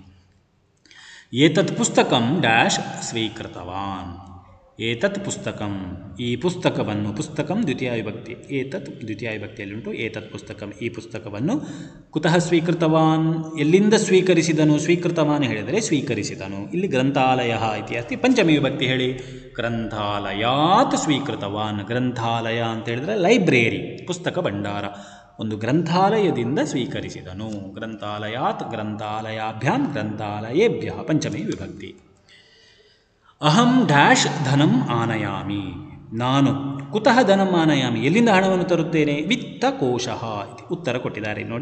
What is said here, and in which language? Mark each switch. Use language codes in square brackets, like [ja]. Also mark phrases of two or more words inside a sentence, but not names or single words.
[sa] ಏತತ್ ಪುಸ್ತಕಂ ಡ್ಯಾಶ್ ಸ್ವೀಕೃತವಾನ್, ಏತತ್ ಪುಸ್ತಕಂ [kn] ಈ ಪುಸ್ತಕವನ್ನು, [sa] ಪುಸ್ತಕಂ ದ್ವಿತೀಯ ವಿಭಕ್ತಿ, ಏತತ್ [kn] ದ್ವಿತೀಯ ವಿಭಕ್ತಿಯಲ್ಲಿಂಟು, [sa] ಏತತ್ ಪುಸ್ತಕಂ [kn] ಈ ಪುಸ್ತಕವನ್ನು, [sa] ಕುತಃ ಸ್ವೀಕೃತವಾನ್ [kn] ಎಲ್ಲಿಂದ ಸ್ವೀಕರಿಸಿದನು, [sa] ಸ್ವೀಕೃತವಾನ್ [kn] ಹೇಳಿದರೆ ಸ್ವೀಕರಿಸಿದನು. [sa] ಇಲ್ಲಿ ಗ್ರಂಥಾಲಯ ಇತಿ ಅಸ್ತಿ, [kn] ಪಂಚಮಿ ವಿಭಕ್ತಿ ಹೇಳಿ, [sa] ಗ್ರಂಥಾಲಯಾತ್ ಸ್ವೀಕೃತವಾನ್, [kn] ಗ್ರಂಥಾಲಯ ಅಂತ ಹೇಳಿದರೆ ಲೈಬ್ರರಿ, ಪುಸ್ತಕ ಭಂಡಾರ, ಒಂದು ಗ್ರಂಥಾಲಯದಿಂದ ಸ್ವೀಕರಿಸಿದನು. [sa] ಗ್ರಂಥಾಲಯಾತ್ ಗ್ರಂಥಾಲಯಾಭ್ಯಾಂ ಗ್ರಂಥಾಲಯೇಭ್ಯಃ ಪಂಚಮಿ ವಿಭಕ್ತಿ. ಅಹಂ ಡ್ಯಾಶ್ ಧನಂ ಆನಯಾಮಿ, ನಾನು ಕುತಃ ಧನಂ ಆನಯಾಮಿ [kn] ಎಲ್ಲಿಂದ ಹಣವನ್ನು ತರುತ್ತೇನೆ, [sa] ವಿತ್ತಕೋಶಃ ಇತಿ [kn] ಉತ್ತರ ಕೊಟ್ಟಿದ್ದಾರೆ ನೋಡಿ.